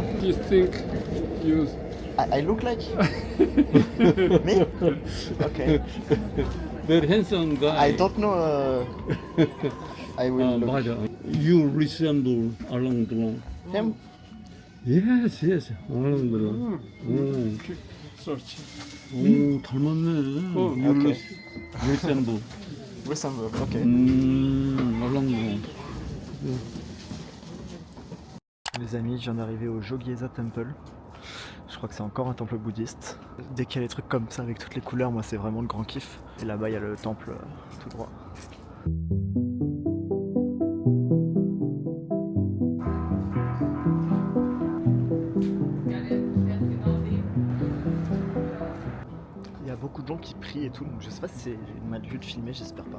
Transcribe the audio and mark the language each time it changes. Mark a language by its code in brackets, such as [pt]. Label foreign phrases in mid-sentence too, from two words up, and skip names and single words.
[en] You think you I look like me? Okay. very handsome guy. I don't know. I will look. 맞아. You resemble 알랑드롱. Him? Yes, yes. [ko] 알랑드롱. 오, 닮았네. You [en] okay. resemble. Resemble. Okay. 알랑드롱. [fr] Les amis, je viens d'arriver au Jogyesa Temple. Je crois que c'est encore un temple bouddhiste. Dès qu'il y a des trucs comme ça avec toutes les couleurs, moi c'est vraiment le grand kiff. Et là-bas il y a le temple tout droit. Il y a beaucoup de gens qui prient et tout, donc je sais pas si c'est mal vu de filmer, j'espère pas.